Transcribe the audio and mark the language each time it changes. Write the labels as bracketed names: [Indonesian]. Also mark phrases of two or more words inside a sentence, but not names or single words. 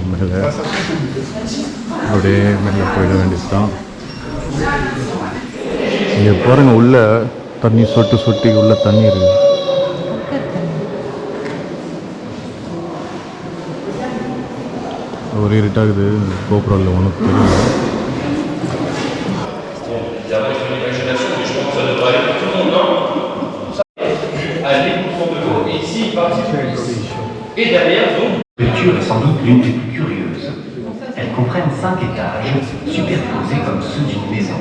[Tamil] மேலே அப்படியே மேலே போயிட வேண்டியது தான். இங்கே பாருங்கள், உள்ளே தண்ணி சொட்டி உள்ளே தண்ணி இருக்குது. ஒரு இருட்டாகுது, கோபுரம் ஒன்றும் தெரியல. [French] La sculpture est sans doute l'une des plus curieuses. Elles comprennent 5 étages superposés comme ceux d'une maison.